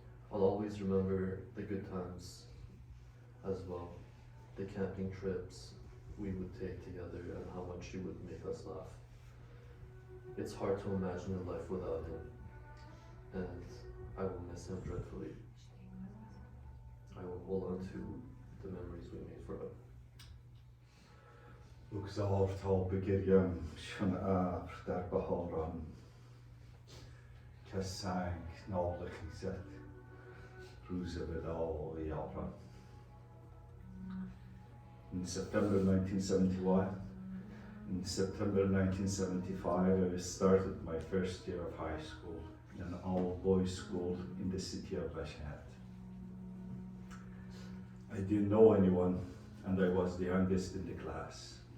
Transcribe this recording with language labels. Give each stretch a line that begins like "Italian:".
English: I'll always remember the good times as well, the camping trips we would take together and how much he would make us laugh. It's hard to imagine a life without him, and I will miss him dreadfully. I will hold on to the memories we made forever.
Persian: بگذار تا بگریم چون ابر در بهاران که سنگ ناله خیزد روز وداع یاران.
English: In September 1975, I started my first year of high school in an all-boys school in the city of Behzad. I didn't know anyone, and I was the youngest in the class.